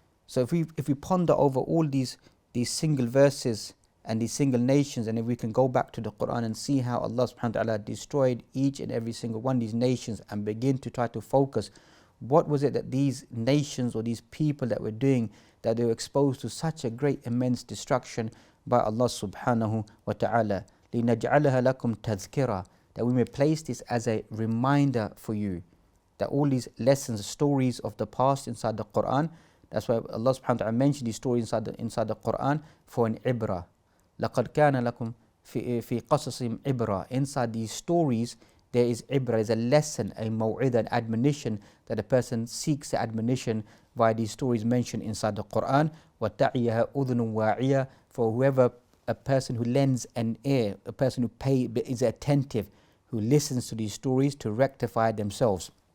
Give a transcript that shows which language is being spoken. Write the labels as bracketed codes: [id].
[en] So if we ponder over all these single verses and these single nations, and if we can go back to the Qur'an and see how Allah subhanahu wa ta'ala destroyed each and every single one of these nations, and begin to try to focus, what was it that these nations or these people that were doing, that they were exposed to such a great immense destruction by Allah subhanahu wa ta'ala. [ar] لِنَجْعَلَهَا لَكُمْ تَذْكِرًا, [en] that we may place this as a reminder for you, that all these lessons, stories of the past inside the Qur'an, that's why Allah subhanahu wa ta'ala mentioned these stories inside the Qur'an for an ibrah. [ar] لَقَدْ كَانَ لَكُمْ فِي قَصَصِهِمْ ibrah. [en] Inside these stories there is ibrah, is a lesson, a maw'idah, an admonition, that a person seeks the admonition via these stories mentioned inside the Qur'an. [ar] وَتَعِيَهَا أُذُنٌ وَاعِيَةٌ, [en] for whoever, a person who lends an ear, a person who is attentive, who listens to these stories to rectify themselves.